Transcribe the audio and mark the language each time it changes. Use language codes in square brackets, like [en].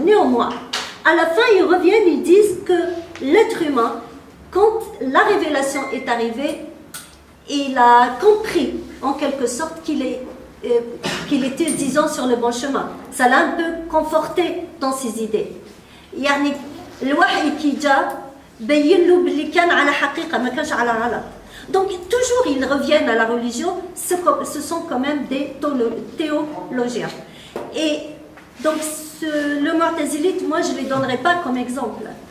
[fr] Néanmoins, à la fin, ils reviennent, ils disent que l'être humain, quand la révélation est arrivée, il a compris en quelque sorte qu'il était, disons, sur le bon chemin. Ça l'a un peu conforté dans ses idées. [ar] يعني الوحي كي جاء بين له باللي كان على حقيقة ما كانش على غلط. [fr] Donc toujours ils reviennent à la religion, ce sont quand même des théologiens. Et donc le Mu'tazilite, moi je ne les donnerai pas comme exemple.